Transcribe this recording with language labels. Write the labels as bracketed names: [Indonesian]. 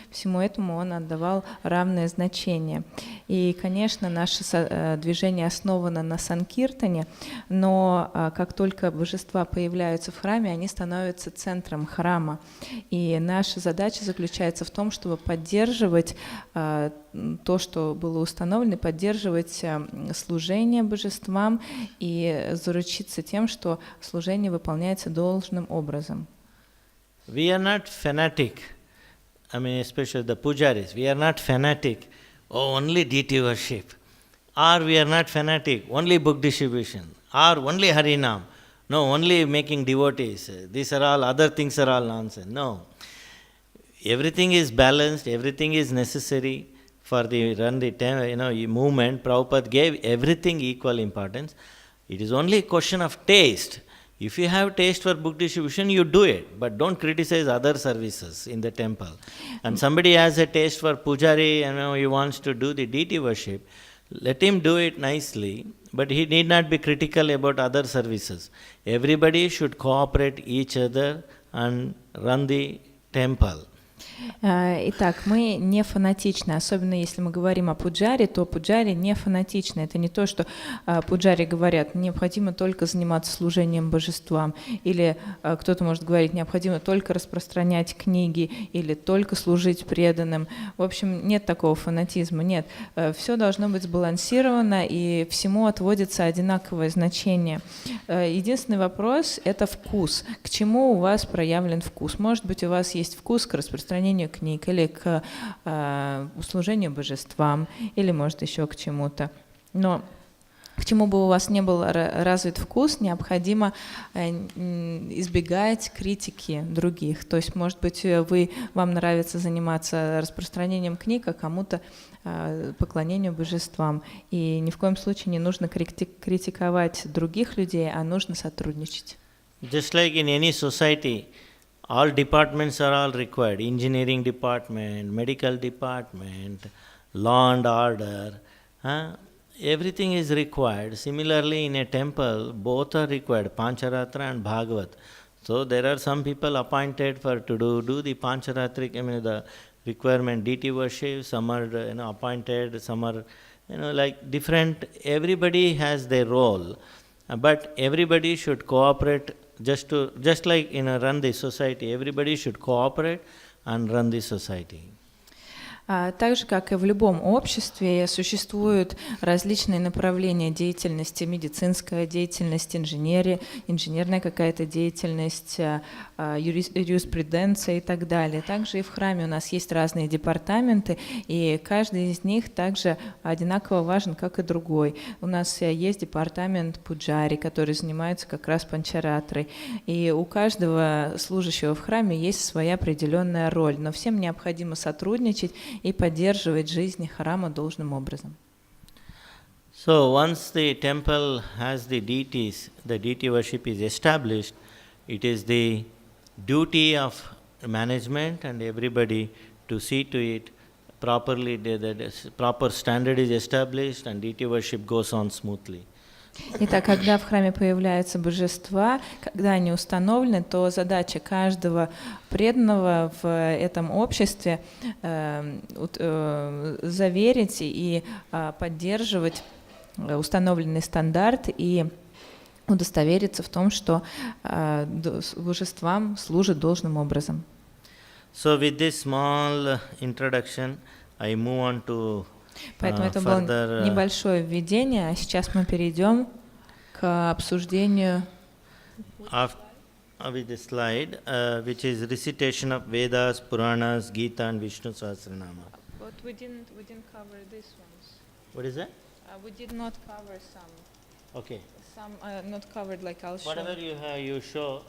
[Russian] Всему этому он отдавал равное значение. И, конечно, наше движение основано на Санкиртане, но как только божества появляются в храме, они становятся центром храма. И наша задача заключается в том, чтобы поддерживать то, что было установлено, поддерживать служение божествам и заручиться тем, что служение выполняется должным образом. [English] We are not fanatic, especially the pujaris, we are not fanatic, only deity worship, or we are not fanatic, only book distribution, or only Harinam, no, only making devotees. These are all, other things are all nonsense. No. Everything is balanced, everything is necessary for the movement. Prabhupada gave everything equal importance. It is only a question of taste. If you have taste for book distribution, you do it, but don't criticize other services in the temple. And somebody has a taste for pujari, he wants to do the deity worship, let him do it nicely, but he need not be critical about other services. Everybody should cooperate each other and run the temple. [Russian] Итак, мы не фанатичны, особенно если мы говорим о пуджаре, то пуджари не фанатичны. Это не то, что пуджари говорят, необходимо только заниматься служением божествам, или кто-то может говорить, необходимо только распространять книги, или только служить преданным. В общем, нет такого фанатизма, нет. Все должно быть сбалансировано, и всему отводится одинаковое значение. Единственный вопрос – это вкус. К чему у вас проявлен вкус? Может быть, у вас есть вкус к распространению книг, или к служению божествам, или, может, еще к чему-то. Но к чему бы у вас не был развит вкус, необходимо избегать критики других. То есть, может быть, вам нравится заниматься распространением книг, а кому-то поклонению божествам. И ни в коем случае не нужно критиковать других людей, а нужно сотрудничать. [English] Just like in any society, all departments are all required. Engineering department, medical department, law and order, everything is required. Similarly, in a temple, both are required, Pancharatra and Bhagavat. So there are some people appointed for to do the Pancharatric, the requirement deity worship. Some are appointed, some are like different. Everybody has their role, but everybody should cooperate. Just like run the society. Everybody should cooperate and run the society. [Russian] Так же, как и в любом обществе, существуют различные направления деятельности: медицинская деятельность, инженерная какая-то деятельность, юриспруденция и так далее. Также и в храме у нас есть разные департаменты, и каждый из них также одинаково важен, как и другой. У нас есть департамент пуджари, который занимается как раз панчаратрой, и у каждого служащего в храме есть своя определенная роль, но всем необходимо сотрудничать и поддерживать жизнь храма должным образом. [English] So once the temple has the deities, the deity worship is established, it is the duty of management and everybody to see to it properly, the proper standard is established and deity worship goes on smoothly. [Russian] Итак, когда в храме появляются божества, когда они установлены, то задача каждого преданного в этом обществе заверить и поддерживать установленный стандарт и удостовериться в том, что божествам служат должным образом. [English] So with this small introduction, I move on to [Russian] Поэтому это было небольшое введение, а сейчас мы перейдем к обсуждению. [English] With the slide, which is recitation of Vedas, Puranas, Gita, and Vishnu Sahasranama. But we didn't cover these ones. What is that? We did not cover some. Okay. Some not covered, like I'll show. Whatever you have, you show.